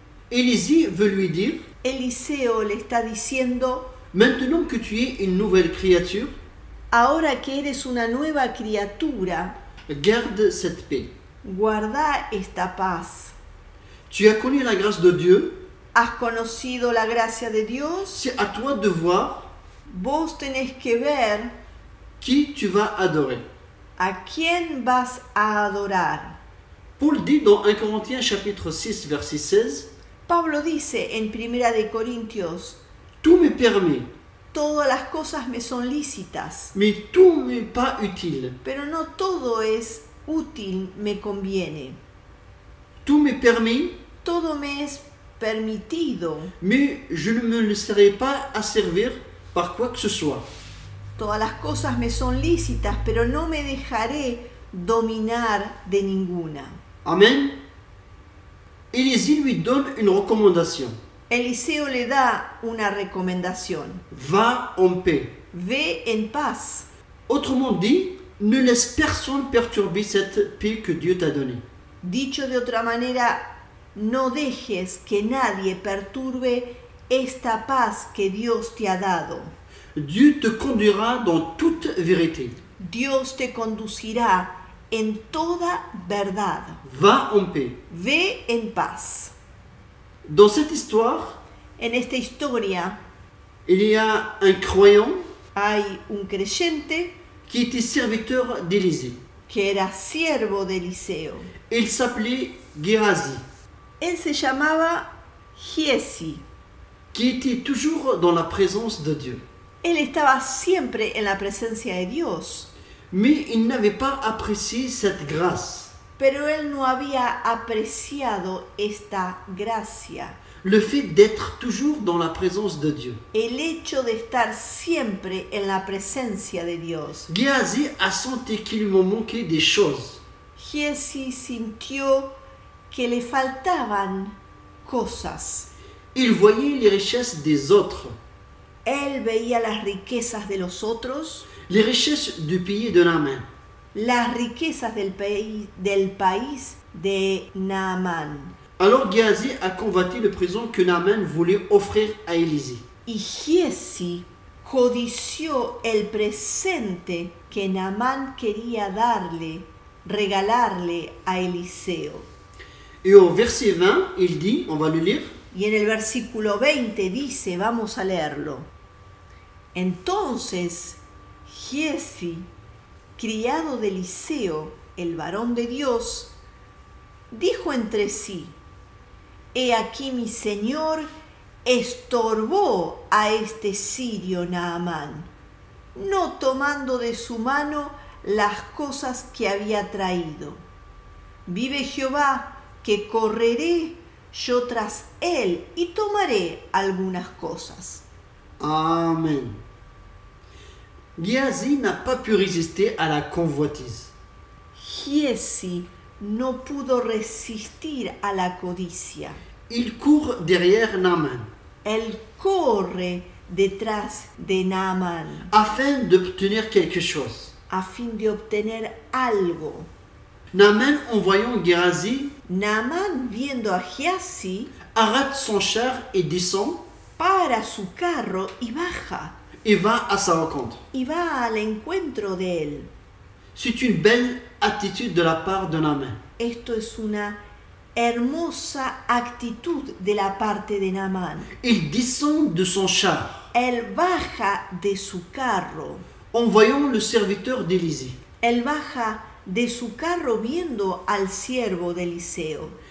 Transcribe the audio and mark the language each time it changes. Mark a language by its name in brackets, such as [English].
[French] Élisée veut lui dire, [Spanish] Eliseo le está diciendo, [French] maintenant que tu es une nouvelle créature, [Spanish] ahora que eres una nueva criatura, [French] garde cette paix. [Spanish] guarda esta paz. [French] Tu as connu la grâce de Dieu, [Spanish] ¿Has conocido la gracia de Dios? [French] c'est à toi de voir [Spanish] Vos tenés que ver [French] qui tu vas adorer. [Spanish] a quién vas a adorar. [French] Paul dit dans 1 Corinthiens chapitre 6 verset 16, [Spanish] Pablo dice en 1 de Corintios, [French] tout m'est permis, [Spanish] todas las cosas me son lícitas, [French] mais tout m'est pas utile. [Spanish] pero no todo es útil, me conviene. [French] Tout m'est permis, [Spanish] Todo me es permitido, [French] mais je ne me laisserai pas asservir par quoi que ce soit. [Spanish] todas las cosas me son lícitas, pero no me dejaré dominar de ninguna. Amen. [French] Élisée lui donne une recommandation. [Spanish] Eliseo le da una recomendación. [French] Va en paix. [Spanish] Ve en paz. [French] Autrement dit, ne laisse personne perturber cette paix que Dieu t'a donnée. [Spanish] Dicho de otra manera, no dejes que nadie perturbe esta paz que Dios te ha dado. [French] Dieu te conduira dans toute vérité. [Spanish] Dios te conducirá en toda verdad. [French] Va en paix. [Spanish] Ve en paz. [French] Dans cette histoire, [Spanish] En esta historia [French] il y a un croyant [Spanish] hay un creyente [French] qui était serviteur d'Élisée. [Spanish] que era siervo de Eliseo. [French] Il s'appelait Géasi, [Spanish] Él se llamaba Giesi. [French] qui était toujours dans la présence de Dieu. [Spanish] Él estaba siempre en la presencia de Dios, [French] Mais il n'avait pas apprécié cette grâce, [Spanish] pero él no había apreciado esta gracia, [French] le fait d'être toujours dans la présence de Dieu. [Spanish] el hecho de estar siempre en la presencia de Dios. [French] Géasi a senti qu'il lui manquait des choses. [Spanish] Giesi sintió que le faltaban cosas. [French] Il voyait les richesses des autres, [Spanish] Él veía las riquezas de los otros, [French] les richesses du pays de Naaman. [Spanish] las riquezas del país de Naamán. [French] Alors Géasi a convoité le présent que Naaman voulait offrir à Élisée. [Spanish] Y Giesi codició el presente que Naamán quería regalarle a Eliseo. [French] Et au verset 20, il dit, on va le lire, [Spanish] Y en el versículo 20 dice, vamos a leerlo. Entonces Giesi, criado de Eliseo, el varón de Dios, dijo entre sí, he aquí mi señor estorbó a este sirio Naamán, no tomando de su mano las cosas que había traído. Vive Jehová, que correré yo tras él y tomaré algunas cosas. Amen. [French] Géasi n'a pas pu résister à la convoitise. [Spanish] Giezi no pudo resistir a la codicia. [French] Il court derrière Naaman [Spanish] Él corre detrás de Naamán [French] afin d'obtenir quelque chose. [Spanish] a fin de obtener algo. [French] Naaman, en voyant Géasi, [Spanish] Naamán, viendo a Giezi, [French] arrête son char et descend [Spanish] para su carro y baja, [French] et va à sa rencontre. [Spanish] y va al encuentro de él. [French] C'est une belle attitude de la part de Naaman. [Spanish] Esto es una hermosa actitud de la parte de Naamán. [French] Il descend de son char [Spanish] Él baja de su carro. [French] en voyant le serviteur d'Élisée. [Spanish] Él baja de su carro viendo al siervo de Eliseo.